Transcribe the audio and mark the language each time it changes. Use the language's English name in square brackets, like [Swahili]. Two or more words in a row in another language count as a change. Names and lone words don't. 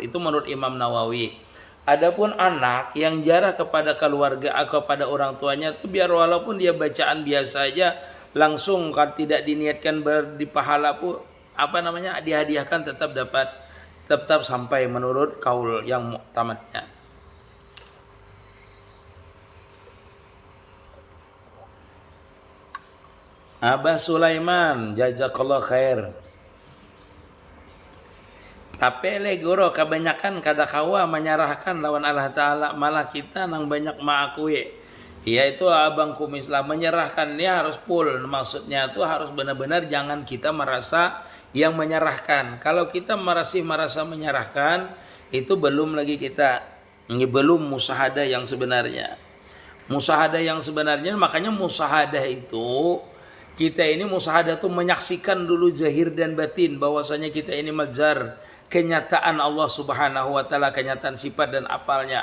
[Indonesian] Itu menurut Imam Nawawi. Adapun anak yang ziarah kepada keluarga atau kepada orang tuanya itu biar walaupun dia bacaan biasa aja langsung kalau tidak diniatkan di pahala pun dihadiahkan tetap sampai menurut kaul yang muktamadnya. Abah Sulaiman, [Arabic] جزاك الله خير. [Banjar] Tapi guru kebanyakan kada kawa menyerahkan lawan Allah Ta'ala, malah kita nang banyak mengakui. [Indonesian] Ya itu abang kumis lah, menyerahkannya harus full. Maksudnya itu harus benar-benar jangan kita merasa yang menyerahkan. Kalau kita merasa menyerahkan, itu belum lagi kita, ini belum musahadah yang sebenarnya. Musahadah yang sebenarnya, makanya musahadah itu kita ini musahadah tuh menyaksikan dulu zahir dan batin bahwasanya kita ini mazhar kenyataan Allah [Arabic] سبحانه وتعالى, [Indonesian] kenyataan sifat dan apalnya.